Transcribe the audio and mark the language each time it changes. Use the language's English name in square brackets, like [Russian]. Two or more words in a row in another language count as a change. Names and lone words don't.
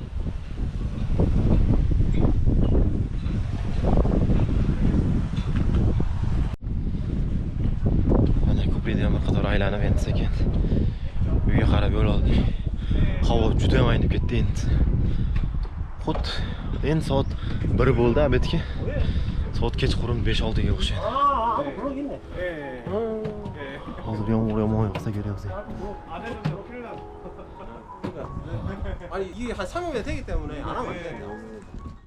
[Uzbek] Mana ko'prikda ham bir qator aylanib endi sekin uyga qarab yo'l oldik. Havo juda ham aynib ketdi endi. Xuddi endi soat 1 bo'ldi, abetga. Soat kechqurun 5-6 ga o'xshaydi. Hozir yomg'ir yog'sa kerak. [Korean] 아니 이게 한 3일에 되기 때문에 안 하면 안 된다.